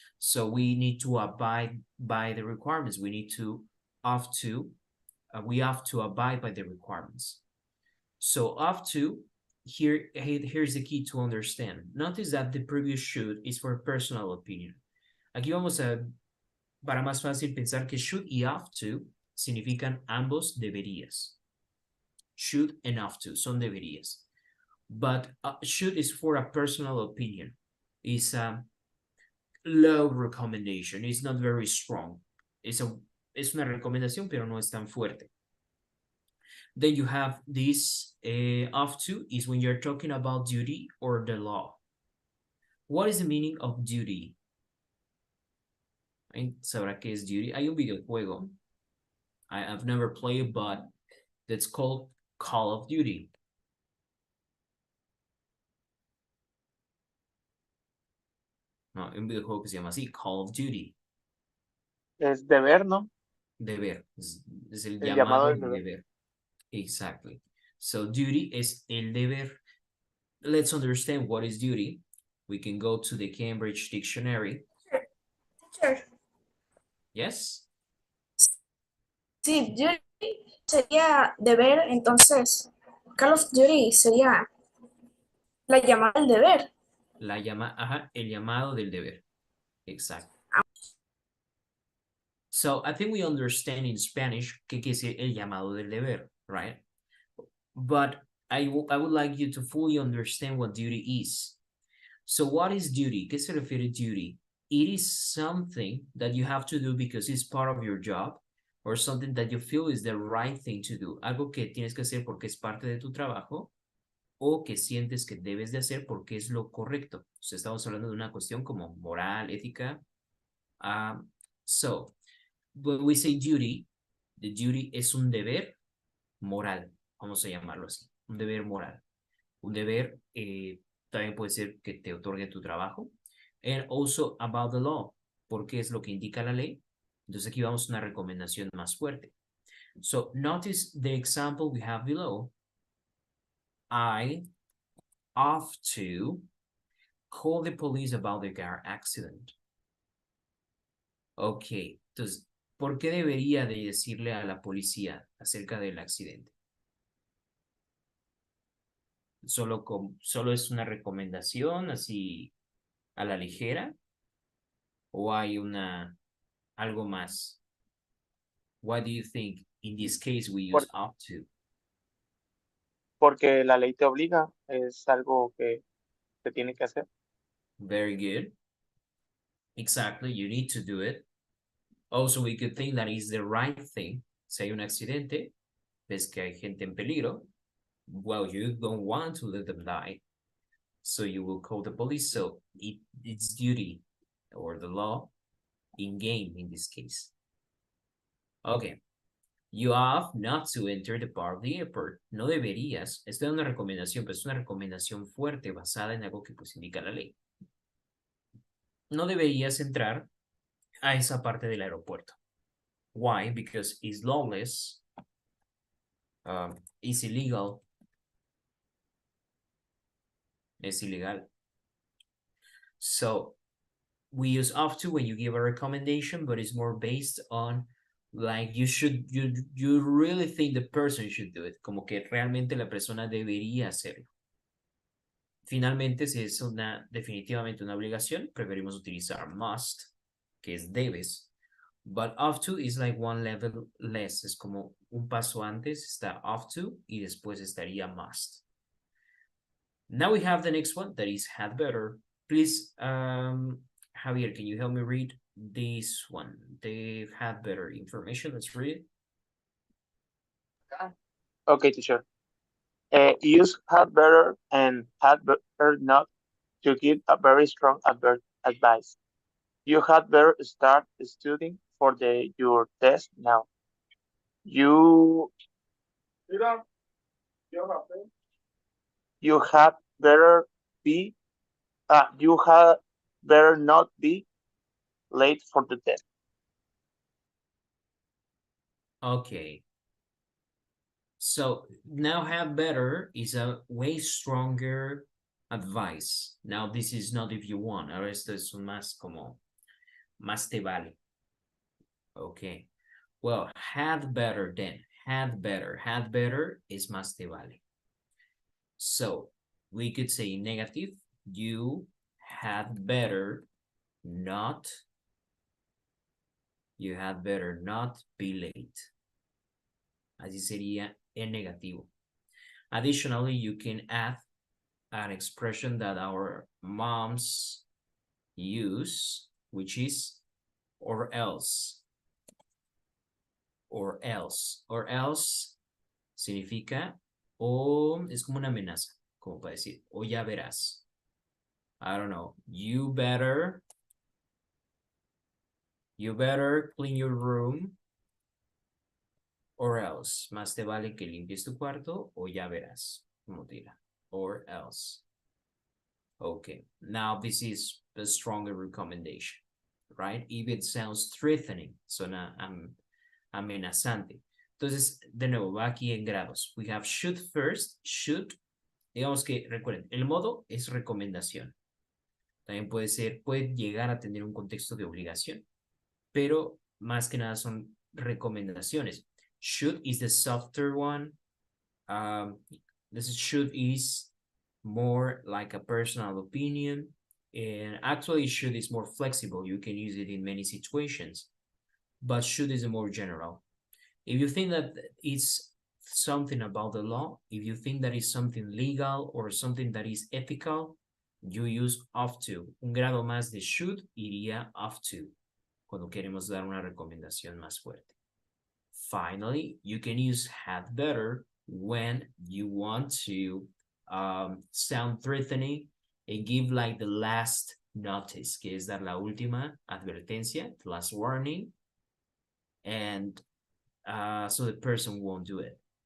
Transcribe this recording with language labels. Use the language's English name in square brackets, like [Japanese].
[English] So we need to abide by the requirements. We need to, we have to abide by the requirements. So have to, here's the key to understand. Notice that the previous should is for personal opinion. [Spanish] Aquí vamos a, para más fácil pensar que should y have to significan ambos deberías. [English] Should and have to [Spanish] son deberías. [English] But should is for a personal opinion. It's a low recommendation. It's not very strong. [Spanish] Es una recomendación, pero no es tan fuerte. [English] Then you have this have to is when you're talking about duty or the law. What is the meaning of duty? [Spanish] ¿Sabrá qué es duty? Hay un videojuego. [English] I've never played, but that's called Call of Duty. [Spanish] No, un videojuego que se llama así, Call of Duty. Es deber, ¿no? Deber. Es el El llamado llamado del del deber. deber. [English] Exactly. So duty [Spanish] es el deber. [English] Let's understand what is duty. We can go to the Cambridge Dictionary. Teacher, Yes? [Spanish] sí, duty sería deber, entonces Call of Duty sería la llamada del deber. El llamado del deber. Exacto. [English] So I think we understand in Spanish [Spanish] qué quiere decir el llamado del deber, [English] right? But I would like you to fully understand what duty is. So what is duty? [Spanish] ¿Qué se refiere duty? [English] It is something that you have to do because it's part of your job or something that you feel is the right thing to do. [Spanish] Algo que tienes que hacer porque es parte de tu trabajo o que sientes que debes de hacer porque es lo correcto. O sea, estamos hablando de una cuestión como moral, ética. [English] So, when we say duty, the duty [Spanish] es un deber moral, vamos a llamarlo así, un deber moral. Un deber también puede ser que te otorgue tu trabajo. [English] And also about the law, [Spanish] porque es lo que indica la ley. Entonces aquí vamos a una recomendación más fuerte. [English] So notice the example we have below. I have to call the police about the car accident. [Spanish] Ok, entonces, ¿por qué debería de decirle a la policía acerca del accidente? ¿Solo es una recomendación así a la ligera? ¿O hay algo más? [English] What do you think in this case we use [Spanish] Por- [English] up to? [Spanish] Porque la ley te obliga, es algo que se tiene que hacer. [English] Very good. Exactly, you need to do it. Also, we could think that is the right thing. [Spanish] Si hay un accidente, ves que hay gente en peligro, [English] well, you don't want to let them die. So you will call the police. So it's duty or the law in game in this case. Okay. You have not to enter the bar of the airport. [Spanish] No deberías. Esta es una recomendación, pero es una recomendación fuerte basada en algo que pues indica la ley. No deberías entrar a esa parte del aeropuerto. [English] Why? Because it's lawless, it's illegal. [Spanish] Es ilegal. [English] So we use have to when you give a recommendation, but it's more based on like you really think the person should do it, [Spanish] como que realmente la persona debería hacerlo. Finalmente, si es definitivamente una obligación, preferimos utilizar must, que es debes. [English] But have to is like one level less. [Spanish] Es como un paso antes está have to y después estaría must. [English] Now we have the next one that is had better. Please, Javier, can you help me read this one? They had better information. Let's read it. Okay, teacher. Use had better and had better not to give a very strong advice. You had better start studying for your test now. You you had better be you had better not be late for the test. Okay. So now have better is a way stronger advice. Now this is not if you want. [Spanish] Ahora esto es más como más te vale. [English] Okay. Well, had better then. Had better is [Spanish] más te vale. [English] So we could say negative. You had better not. You had better not be late. [Spanish] Así sería en negativo. [English] Additionally, you can add an expression that our moms use, which is or else. Or else. [Spanish] Or else significa o es como una amenaza, como para decir, o ya verás. [English] I don't know. You better clean your room or else. [Spanish] Más te vale que limpies tu cuarto o ya verás. Como tira. [English] Or else. Okay. Now this is a stronger recommendation, right? If it sounds threatening, [Spanish] suena amenazante. Entonces, de nuevo, va aquí en grados. [English] We have should first. Should. [Spanish] Digamos que, recuerden, el modo es recomendación. También puede llegar a tener un contexto de obligación, pero más que nada son recomendaciones. [English] Should is the softer one. This should is more like a personal opinion. And actually should is more flexible. You can use it in many situations, but should is more general. If you think that it's something about the law, if you think that is something legal or something that is ethical, you use have to. [Spanish] Un grado más de should iría have to, cuando queremos dar una recomendación más fuerte. [English] Finally, you can use had better when you want to sound threatening and give like the last notice, [Spanish] que es dar la última advertencia, [English] the last warning, and so the person won't do it.